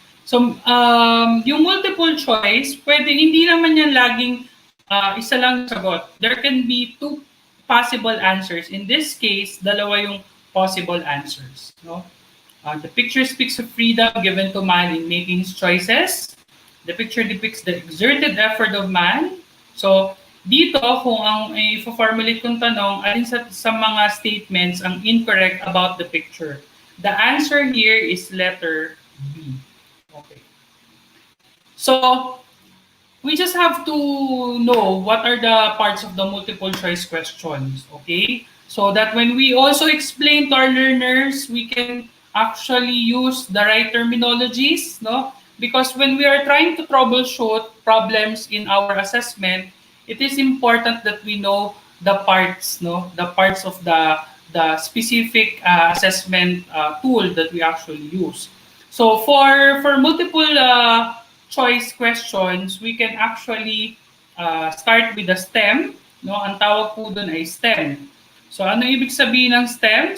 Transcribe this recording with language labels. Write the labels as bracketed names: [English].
[Filipino] So, yung multiple choice, hindi naman yan laging isa lang sagot. [English] There can be two possible answers. In this case, dalawa yung possible answers. No? The picture speaks of freedom given to man in making his choices. The picture depicts the exerted effort of man. [Filipino] So, dito, kung ang i-formulate kong tanong, alin sa mga statements ang incorrect about the picture? [English] The answer here is letter B. Okay. So, we just have to know what are the parts of the multiple choice questions, okay? So that when we also explain to our learners, we can actually use the right terminologies, no? Because when we are trying to troubleshoot problems in our assessment, it is important that we know the parts, no? The parts of the specific assessment tool that we actually use. So for multiple choice questions, we can actually start with the STEM, no? [Filipino] Ang tawag po doon ay STEM. So ano ibig sabihin ng STEM?